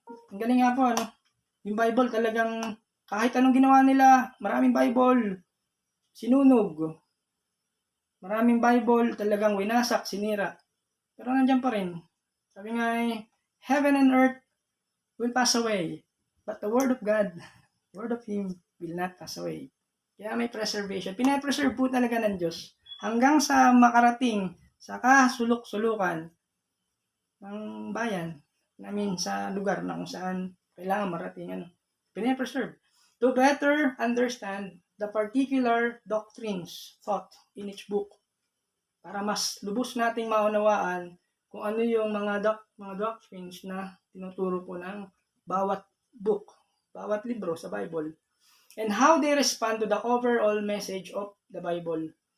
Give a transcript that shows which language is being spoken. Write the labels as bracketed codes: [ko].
[tl] Ang galing nga po, ano? Yung Bible talagang kahit anong ginawa nila, maraming Bible, sinunog. Maraming Bible talagang winasak, sinira. Pero nandiyan pa rin. Sabi nga [en] heaven and earth will pass away, but the word of God, the word of Him will not pass away. [tl] Kaya may preservation. Pinapreserve po talaga ng Diyos hanggang sa makarating sa kasulok-sulukan ng bayan. Sa lugar na kung saan kailangan marating. Pinapreserve. [en] To better understand the particular doctrines taught in each book. [tl] Para mas lubos nating maunawaan kung ano yung mga doctrines na tinuturo po ng bawat book, bawat libro sa Bible, [en] and how they respond to the overall message of the Bible.